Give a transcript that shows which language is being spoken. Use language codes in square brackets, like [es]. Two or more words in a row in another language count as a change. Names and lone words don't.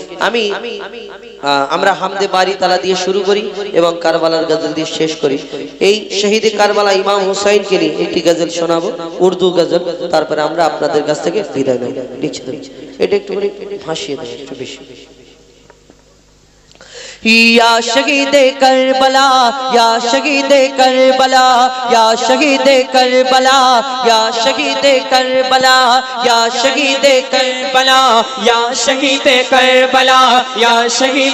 [bn] আমরা হামদে বারি তালা দিয়ে শুরু করি এবং কারবালার গজল দিয়ে শেষ করি। এই শহীদে কারবালা ইমাম হুসাইনকে নিয়ে একটি গজল শোনাবো, উর্দু গজল। তারপরে আমরা আপনাদের কাছ থেকে বিদায় নেব। এটা একটু ভাসিয়ে দেবো একটু বেশি। [ur] یا شہید کربلا یا شہید کربلا یا شہید کربلا یا شہید کربلا یا شہید کربلا یا شہید کربلا یا شہید